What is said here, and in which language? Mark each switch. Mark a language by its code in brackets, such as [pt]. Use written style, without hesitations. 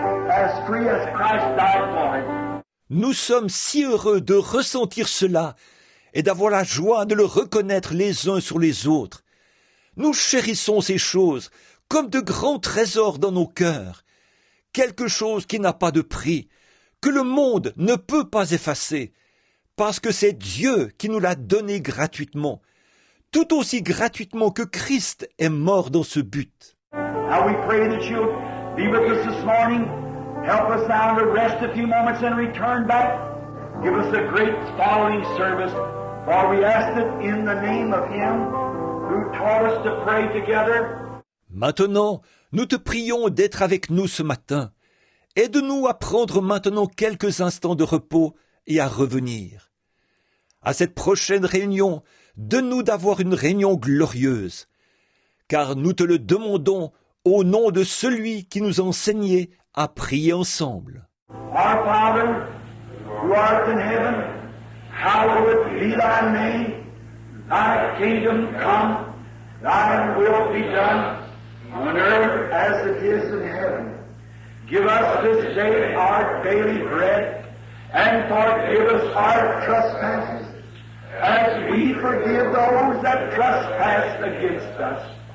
[en] As free as Christ died for it. [fr] Nous sommes si heureux de ressentir cela et d'avoir la joie de le reconnaître les uns sur les autres. Nous chérissons ces choses comme de grands trésors dans nos cœurs, quelque chose qui n'a pas de prix, que le monde ne peut pas effacer, parce que c'est Dieu qui nous l'a donné gratuitement, tout aussi gratuitement que Christ est mort dans ce but. [en] Now we pray that you'll be with us this morning. Help us now to rest a few moments and return back. Give us a great following service, for we ask it in the name of Him who taught us to pray together. [fr] Maintenant, nous te prions d'être avec nous ce matin. Aide-nous à prendre maintenant quelques instants de repos et à revenir. À cette prochaine réunion, donne-nous d'avoir une réunion glorieuse, car nous te le demandons au nom de celui qui nous a enseigné à prier ensemble. [en] Our Father, who art in heaven, hallowed be thy name. Thy kingdom come, thy will be done, on earth as it is in heaven. Give us this day our daily bread, and forgive us our trespasses, as we forgive those that trespass against us.